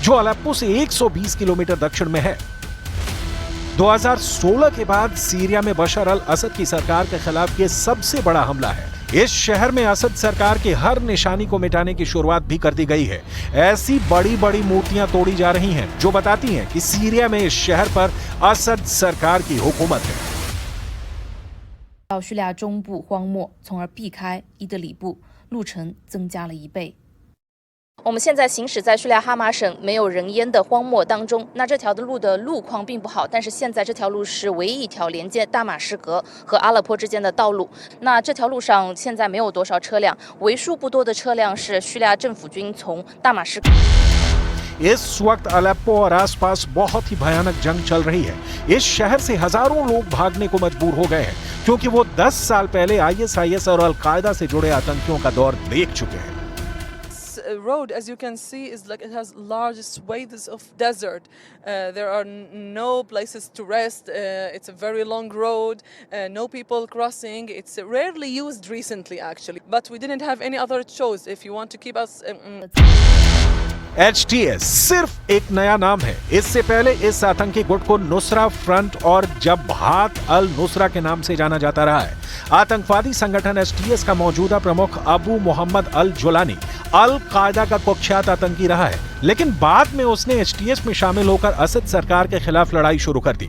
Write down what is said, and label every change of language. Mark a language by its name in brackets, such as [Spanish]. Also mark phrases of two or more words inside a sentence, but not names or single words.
[Hindi] जो अलेप्पो से 120 किलोमीटर दक्षिण में है। 2016 के बाद सीरिया में बशर अल असद की सरकार के खिलाफ यह सबसे बड़ा हमला है। इस शहर में असद सरकार की हर निशानी को मिटाने की शुरुआत भी कर दी गई है। ऐसी बड़ी बड़ी मूर्तियां तोड़ी जा रही हैं जो बताती हैं कि सीरिया में इस शहर पर असद सरकार की हुकूमत है। [Chinese] 到叙利亚中部荒漠，从而避开伊德里布，路程增加了1倍。我们现在行驶在叙利亚哈马省没有人烟的荒漠当中，那这条的路的路况并不好，但是现在这条路是唯一一条连接大马士革和阿勒颇之间的道路。那这条路上现在没有多少车辆，为数不多的车辆是叙利亚政府军从大马士革。 [Hindi] इस वक्त अलेप्पो और आसपास बहुत ही भयानक जंग चल रही है। इस शहर से हजारों लोग भागने को मजबूर हो गए हैं क्योंकि वो 10 साल पहले आईएसआईएस और अल-कायदा से जुड़े आतंकियों का दौर देख चुके हैं। [English] Road, as you can see, is like it has large swathes of desert. There are no places to rest. It's a very long road. No people crossing. It's rarely used recently, actually. But we didn't have any other choice. If you want to keep us. [Hindi] HTS सिर्फ एक नया नाम है। इससे पहले इस आतंकी गुट को नुसरा फ्रंट और जबहात अल नुसरा के नाम से जाना जाता रहा है। आतंकवादी संगठन HTS का मौजूदा प्रमुख अबू मोहम्मद अल जुलानी अल कायदा का कुख्यात आतंकी रहा है, लेकिन बाद में उसने HTS में शामिल होकर असद सरकार के खिलाफ लड़ाई शुरू कर दी।